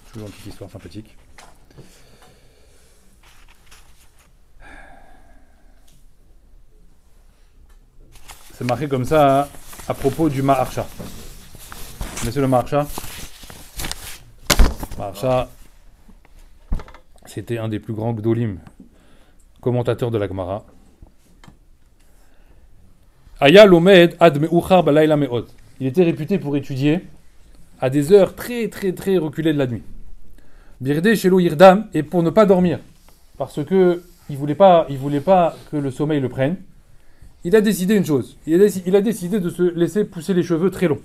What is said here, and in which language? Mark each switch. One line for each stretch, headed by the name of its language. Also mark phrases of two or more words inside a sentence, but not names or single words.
French: Toujours une petite histoire sympathique. C'est marqué comme ça à propos du Maharsha. Vous connaissez le Maharsha? Maharsha, c'était un des plus grands Gdolim, commentateur de la Gemara.
Hebrew: היה לומד עד מאוחר בלילה מאוד.
French: Il était réputé pour étudier à des heures très très très reculées de la nuit.
Hebrew: בכדי שלא ירדם,
French: et pour ne pas dormir, parce que il voulait pas que le sommeil le prenne. Il a décidé une chose. Il a décidé de se laisser pousser les cheveux très longs.